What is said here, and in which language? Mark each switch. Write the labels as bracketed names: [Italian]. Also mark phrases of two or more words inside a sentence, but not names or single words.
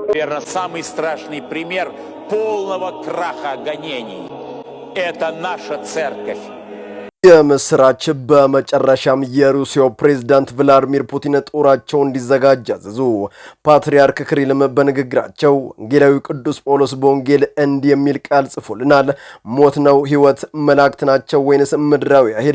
[Russian] Самый страшный пример полного краха гонений – это наша церковь. [Amharic] የምስራች በመጨረሻም የሩሲያው ፕሬዝዳንት ቭላድሚር ፑቲን ጦራቸው እንዲዘጋጅ አዘዙ። ፓትርያርክ ክሪልም በንግግራቸው ወንጌላዊ ቅዱስ ጳውሎስ በወንጌል እንዲህ የሚል ቃል ጽፎልናል። ሞት ነው ሕይወት፣ መላእክት ናቸው ወይንስ ምድራዊ ኃይል?